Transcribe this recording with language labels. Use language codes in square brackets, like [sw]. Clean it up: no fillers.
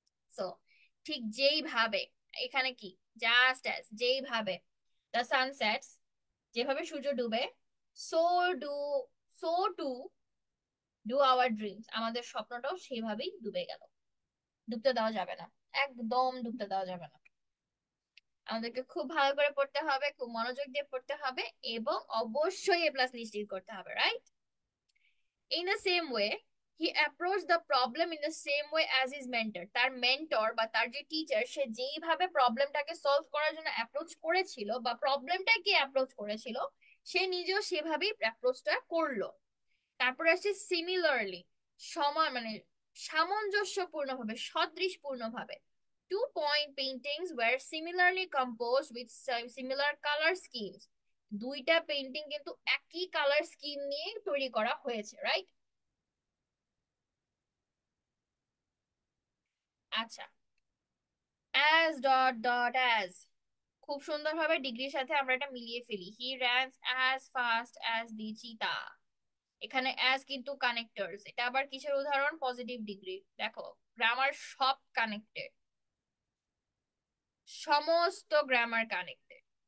[bn] So ঠিক যেইভাবে এখানে কি, [en] just as, [bn] যেইভাবে [en] the sun sets, [bn] যেভাবে সূর্য ডুবে, so do, [en] so to do our dreams, [bn] আমাদের স্বপ্নটাও সেইভাবেই ডুবে গেল। ডুবতে দেওয়া যাবে না, একদম ডুবতে দেওয়া যাবে না। আমাদেরকে খুব ভালো করে পড়তে হবে, খুব মনোযোগ দিয়ে পড়তে হবে, এবং অবশ্যই এ প্লাস নিশ্চিত করতে হবে, right? [en] In the same way, he approached the problem in the same way as his mentor. [bn] তার মেন্টর বা তার যে টিচার, সে যেইভাবে প্রবলেমটাকে সলভ করার জন্য অ্যাপ্রোচ করেছিল বা প্রবলেমটাকে অ্যাপ্রোচ করেছিল, সে নিজেও সেভাবেই অ্যাপ্রোচটা করলো। তারপরে আসছে সিমিলারলি, সমান মানে সামঞ্জস্যপূর্ণভাবে, সদৃশপূর্ণভাবে। [en] Two point paintings were similarly composed with similar color schemes. [bn] দুইটা পেন্টিং কিন্তু একই কালার স্কিম নিয়ে তৈরি করা হয়েছে, রাইট? [en] আচ্ছা, as dot dot as, [bn] খুব সুন্দরভাবে ডিগ্রির সাথে আমরা এটা মিলিয়ে ফেলি। [en] He runs as fast as the cheetah. [bn] এখানে অ্যাজ কিন্তু কানেক্টরস, এটা আবার কিসের উদাহরণ? Positive degree. দেখো গ্রামার সব কানেক্টেড, সমস্ত গ্রামার কানেক্টেড।